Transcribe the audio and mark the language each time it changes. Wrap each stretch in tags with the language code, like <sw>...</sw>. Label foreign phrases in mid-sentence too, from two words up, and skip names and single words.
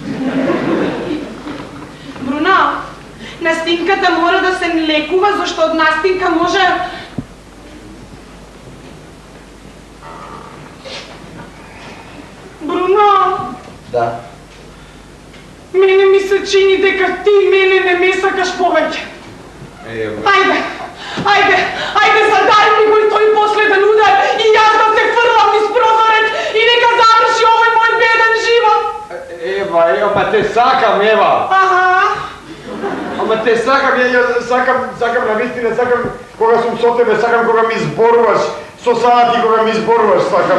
<mk>Бруно, настинката мора да се лекува, зашто од настинка може... Бруно! Да. Мене ми се чини дека ти мене не ме сакаш повеќе. Ајде, Ајде, задај ми го и тој последен удар и јас да се фрлам низ прозорец и нека заврши овој мој беден живот. Ева, па те сакам, Ева. Аха. Ама те сакам, сакам навистина, сакам кога сум со тебе, сакам кога ми изборуваш, со сати кога ми изборуваш, сакам.</mk>